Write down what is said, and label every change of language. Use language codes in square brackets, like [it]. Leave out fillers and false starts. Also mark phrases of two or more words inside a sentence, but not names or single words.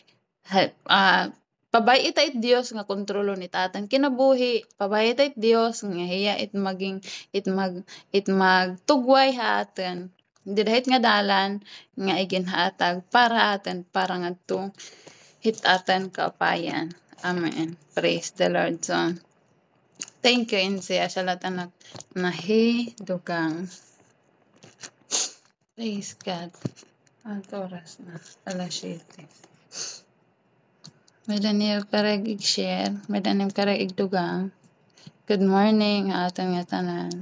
[war] Pabay ita it Dios nga kontrolon ita aton kinabuhi. Pabay ita it Dios nga hiya it magtugway haaton. Didahit nga dalan nga iginhatag para aton para ngadto hit aton kaapayan. [en] Amen. Praise the Lord. So, thank you, Inse. [war] Asalatan nahidugang. [en] Praise God. [war] Ang oras na. Alas 7. May Daniel karag i-share. May Daniel karag igdugang. [en] Good morning, [war] atong nga tanan.